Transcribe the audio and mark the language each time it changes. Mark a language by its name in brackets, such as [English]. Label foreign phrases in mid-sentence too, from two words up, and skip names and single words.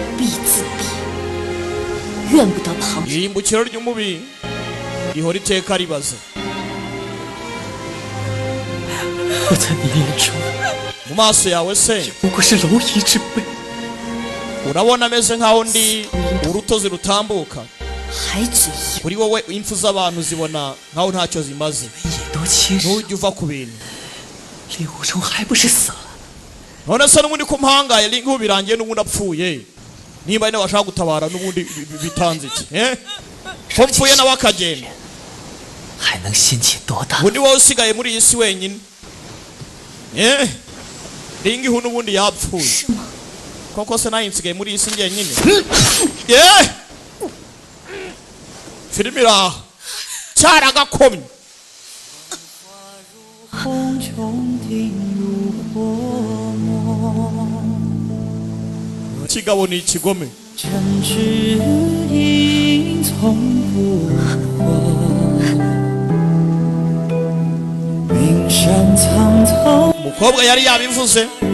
[Kinyarwanda] irimbukiro ry'umubi rihora iteka ribaza mu maso yawe se urabona ameze nkaho ndi urutozi rutambuka kuri wowe impfu z'abantu zibona nkaho ntacyo zimaze [Chinese] 也都七十， [Kinyarwanda] ntujya uva ku bintu [Chinese] 令狐冲还不是死了？ [Kinyarwanda] none se n'ubundi ko mpangaye nk'ubu birangiye n'ubundi apfuye niba nyine washaka gutabara n'ubundi bitanze iki ko mpfuye nawe akagenda [Chinese] 还能掀起多大？ [Kinyarwanda] ubundi wowe usigaye muri iyi si wenyine ringihu n'ubundi yapfuye koko se nayo nsigaye muri iyi si njyenyine filime iraha cyaragakomye kigabo ni ikigome umukobwa yari yabivuze